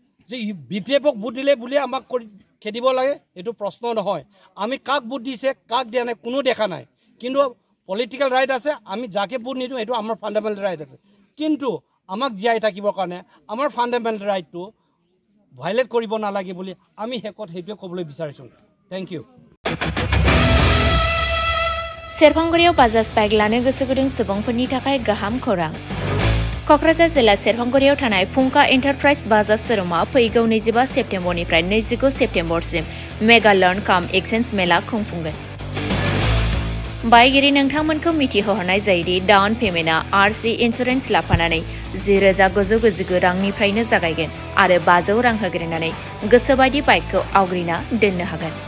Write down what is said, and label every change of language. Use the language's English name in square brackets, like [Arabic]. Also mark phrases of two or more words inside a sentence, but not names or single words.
[Assamese] যে BPF-ক ভোট দিলে বুলি আমাক খেদিব লাগে এইটো প্ৰশ্ন নহয় আমি কাক ভোট দিছে কাক দিয়া নাই কোনো দেখা নাই কিন্তু [English] political right [Assamese] আছে আমি যাকে ভোট নিদিওঁ এইটো আমাৰ [English] fundamental right [Assamese] আছে কিন্তু আমাক জীয়াই থাকিবৰ কাৰণে আমাৰ [English] fundamental right [Assamese] ভাইলেট কৰিব নালাগে বুলি আমি হেকত হেইটোৱে ক'বলৈ বিচাৰিছোঁ [English] thank you [Bodo] सेरफांगुरियाव बाजाज बाइक लानो गोसो गुदुं सुबुंफोरनि थाखाय गाहाम खौरां क'क्राझार जिल्ला सेरफांगुरियाव थानाय फुंखा एन्टारप्राइज बाजाज शोरूमा फैगौ 25 सेप्तेम्बरनिफ्राय 29 सेप्तेम्बरसिम मेगा लर्न काम एक्सचेन्ज मेला खुंफुंगोन बायगिरि नोंथांमोनखौ मिथिहोहरनाय जायोदि [English] down payment [Bodo] RC इन्सुरेन्स लाफानानै 10,999 रांनिफ्रायनो जागायगोन आरो 500 रां होग्रोनानै गोसोबायदि बाइकखौ आवग्रिना दोननो हागोन